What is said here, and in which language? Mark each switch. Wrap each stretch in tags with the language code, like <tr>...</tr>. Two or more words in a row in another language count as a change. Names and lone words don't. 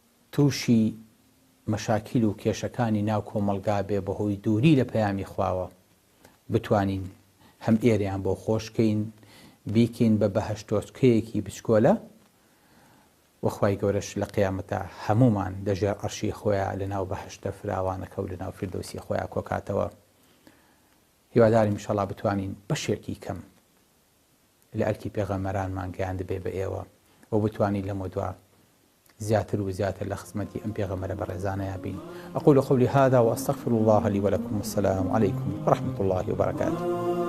<ckb>تووشی مەشاکیل و کێشەکانی ناو کۆمەلگا بێ بەهۆی دووری لە پەیامی خواوە، بتوانین هەم ئێرەیان بۆ خۆشکەین، بیکەین بە بەهەشتۆچکەیەکی بچکۆلە، وەخوای گەورەش لە قیامەتە هەمومان دەژێر عەرشی خۆیان لە ناو بەهەشتە فراوانەکە و لە ناو فیردەوسی خۆیان کۆکاتەوە. هیواداریم ئینشەڵڵا بتوانین بەشێکی کەم لە ئەرکی پێغەمبەرانمان گەیاند بێ بە ئێوە و بتوانین لەمە دووە زیاتر و زیاتر لە خزمەتی ئەم پێغەمبەرە بەڕێزانەیە بین.</ckb> <ar>أقول قولي هذا وأستغفر الله لي ولكم. والسلام عليكم ورحمة الله وبركاته.</ar>